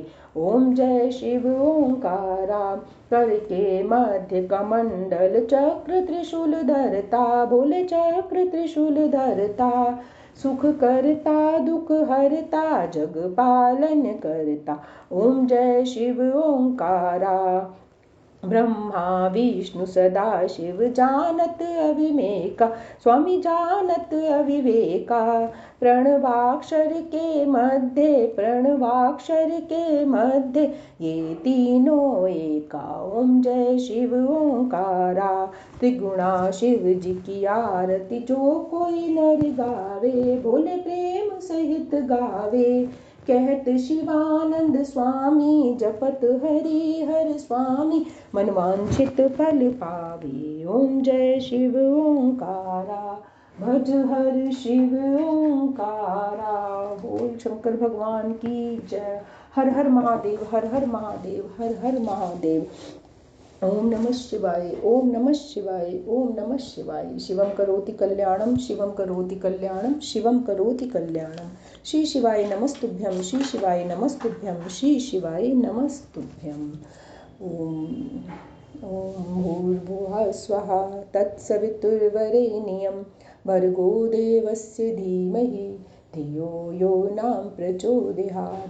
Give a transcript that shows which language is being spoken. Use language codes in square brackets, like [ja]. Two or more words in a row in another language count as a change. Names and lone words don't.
[hi] ओम जय शिव ओंकारा, करके मध्य कमंडल चक्र त्रिशूल धरता, भोले चक्र त्रिशूल धरता। सुख करता दुख हरता जग पालन करता। ओम जय शिव ओंकारा, ब्रह्मा विष्णु सदा शिव जानत अविवेका, स्वामी जानत अविवेका। प्रणवाक्षर के मध्य, प्रणवाक्षर के मध्य, ये तीनों एका। ओम जय शिव ओंकारा, त्रिगुणा शिव जी की आरती जो कोई नर गावे, भोले प्रेम सहित गावे। कहत शिवानंद स्वामी जपत हरि हर स्वामी, मनवांछित फल पावे। ओम जय शिव ओंकारा, भज हर शिव ओंकारा। बोल शंकर भगवान की जय। हर हर महादेव, हर हर महादेव, हर हर महादेव। [sa] ओम नमः शिवाय, ओम नमः शिवाय, ओम नमः शिवाय। शिवम करोति कल्याणम, शिवम करोति कल्याणम, शिवम करोति कल्याणम। श्री शिवाय नमस्तुभ्यं, श्री शिवाय नमस्तुभ्यं, श्री शिवाय नमस्तुभ्यं। ओम भूर्भुवः स्वः तत्सवितुर्वरेण्यं, भर्गो देवस्य धीमहि धियो यो न प्रचोदयात्।